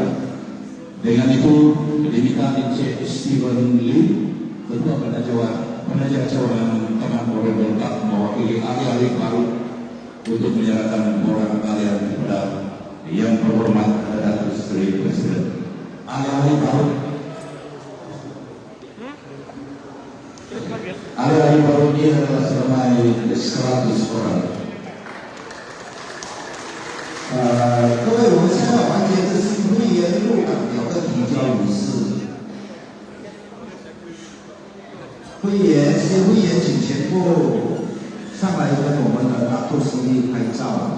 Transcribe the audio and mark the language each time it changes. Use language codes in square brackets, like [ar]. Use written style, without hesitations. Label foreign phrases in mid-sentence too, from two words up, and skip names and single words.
[ms] Dengan itu diminta Encik Stephen Lim, Ketua Pengajar Cawangan Taman Oriental Park, mewakili ahli-ahli baru untuk menyerahkan borang kalian kepada yang berhormat Datuk Seri Presiden. Ahli-ahli baru, ahli-ahli baru ini adalah seramai 100 orang. [zh] 各位，我们现在环节是新会员入党表的提交仪式。新会员请全部上来跟我们的大肚司令拍照。